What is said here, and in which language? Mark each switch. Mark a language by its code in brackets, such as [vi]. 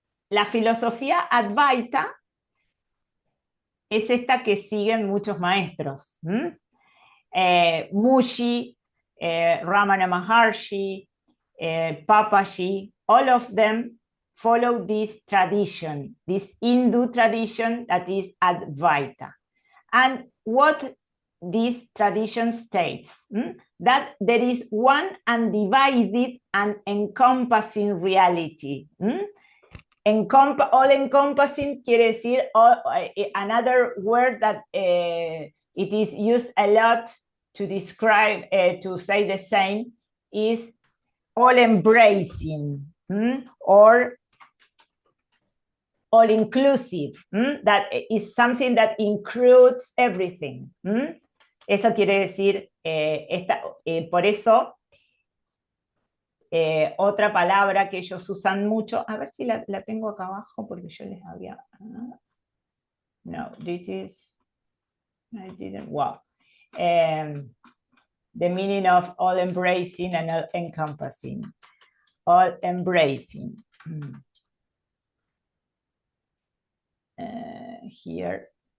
[es] La filosofía Advaita es esta que siguen muchos maestros. [en] Mushi, Ramana Maharshi, Papaji, all of them follow this tradition, this Hindu tradition that is Advaita. And what this tradition states, that there is one undivided and encompassing reality. All-encompassing [es] quiere decir [en] another word that it is used a lot to describe, to say the same, is all-embracing or all-inclusive. That is something that includes everything. [es] Eso quiere decir, por eso, otra palabra que ellos usan mucho, a ver si la tengo acá abajo porque yo les había... [en] No, this is... I didn't... Wow. The meaning of all-embracing and all-encompassing. All-embracing. Here.